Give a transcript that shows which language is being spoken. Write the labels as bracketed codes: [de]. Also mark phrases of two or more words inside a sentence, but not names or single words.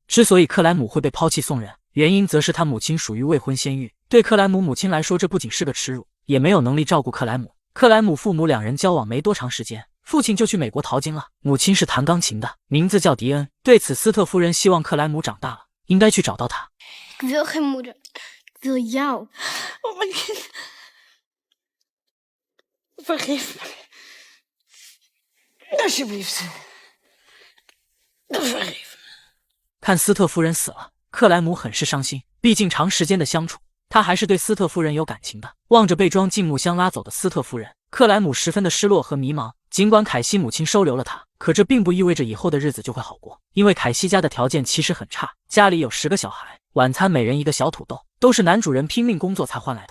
[zh] 之所以克莱姆会被抛弃送人，原因则是他母亲属于未婚先孕，对克莱姆母亲来说，这不仅是个耻辱，也没有能力照顾克莱姆。克莱姆父母两人交往没多长时间，父亲就去美国淘金了，母亲是弹钢琴的，名字叫迪恩。对此，斯特夫人希望克莱姆长大了，应该去找到他。 [nl] Ik wil geen moeder. Ik wil jou. Oh mijn kind. Vergeef me. Alsjeblieft. Vergeef me. [zh] 看斯特夫人死了，克莱姆很是伤心，毕竟长时间的相处，他还是对斯特夫人有感情的。望着被装进木箱拉走的斯特夫人，克莱姆十分的失落和迷茫。尽管凯西母亲收留了他，可这并不意味着以后的日子就会好过，因为凯西家的条件其实很差，家里有10个小孩，晚餐每人一个小土豆，都是男主人拼命工作才换来的。